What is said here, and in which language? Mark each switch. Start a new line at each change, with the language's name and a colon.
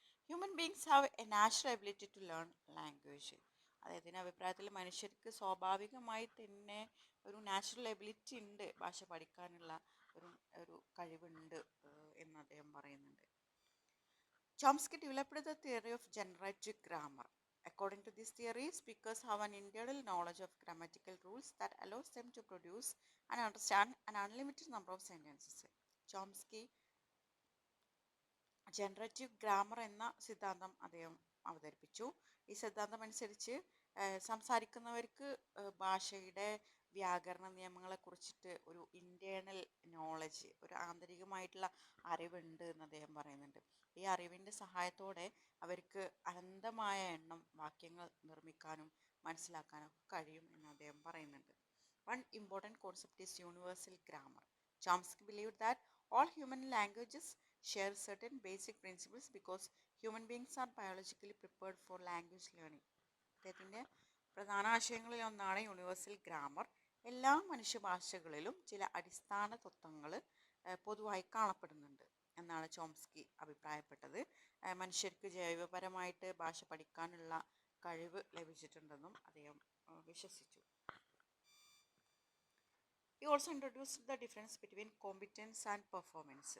English: Human beings have a natural ability to learn language.
Malayalam: അദ്ദേഹത്തിൻ്റെ അഭിപ്രായത്തിൽ മനുഷ്യർക്ക് സ്വാഭാവികമായി തന്നെ ഒരു നാച്ചുറൽ എബിലിറ്റി ഉണ്ട്, ഭാഷ പഠിക്കാനുള്ള ഒരു കഴിവുണ്ട് എന്ന് അദ്ദേഹം പറയുന്നുണ്ട്.
English: Chomsky developed the theory of generative grammar. According to this theory, speakers have an internal knowledge of grammatical rules that allows them to produce and understand an unlimited number of sentences.
Malayalam: Chomsky generative grammar എന്ന സിദ്ധാന്തം അദ്ദേഹം അവതരിപ്പിച്ചു. ഈ സിദ്ധാന്തം അനുസരിച്ച് സംസാരിക്കുന്നവർക്ക് ഭാഷയുടെ വ്യാകരണ നിയമങ്ങളെ കുറിച്ചിട്ട് ഒരു ഇൻറ്റേർണൽ നോളജ്, ഒരു ആന്തരികമായിട്ടുള്ള അറിവുണ്ട് എന്ന് അദ്ദേഹം പറയുന്നുണ്ട്. ഈ അറിവിൻ്റെ സഹായത്തോടെ അവർക്ക് അനന്തമായ എണ്ണം വാക്യങ്ങൾ നിർമ്മിക്കാനും മനസ്സിലാക്കാനും കഴിയും എന്ന് അദ്ദേഹം പറയുന്നുണ്ട്.
English: One important concept is universal grammar. Chomsky believed that all human languages share certain basic principles because human beings are biologically prepared for language learning.
Malayalam: അദ്ദേഹത്തിൻ്റെ പ്രധാന ആശയങ്ങളിൽ ഒന്നാണ് യൂണിവേഴ്സൽ ഗ്രാമർ. എല്ലാ മനുഷ്യഭാഷകളിലും ചില അടിസ്ഥാന തത്വങ്ങൾ പൊതുവായി കാണപ്പെടുന്നുണ്ട് എന്നാണ് ചോംസ്കി അഭിപ്രായപ്പെട്ടത്. മനുഷ്യർക്ക് ജൈവപരമായിട്ട് ഭാഷ പഠിക്കാനുള്ള കഴിവ് ലഭിച്ചിട്ടുണ്ടെന്നും അദ്ദേഹം വിശ്വസിച്ചു.
English: He also introduced the difference between competence and performance.